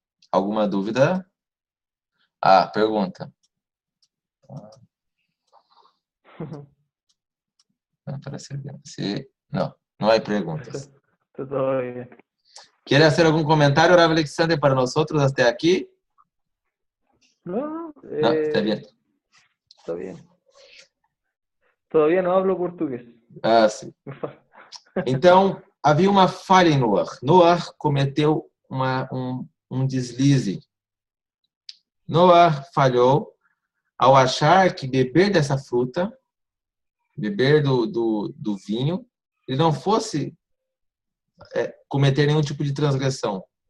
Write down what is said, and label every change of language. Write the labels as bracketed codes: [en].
[pt] Alguma dúvida? Ah, pergunta. Não, parece que não há perguntas. [es] Todo bien. ¿Quiere hacer algún comentario, Rav Alexander, para nosotros hasta aquí? No, No, está bien. está bien. Todavía no hablo portugués. [pt] Ah, sim. Então, havia uma falha em Noah. Noah cometeu um deslize. Noah falhou ao achar que beber dessa fruta, beber do vinho, ele não fosse cometer nenhum tipo de transgressão.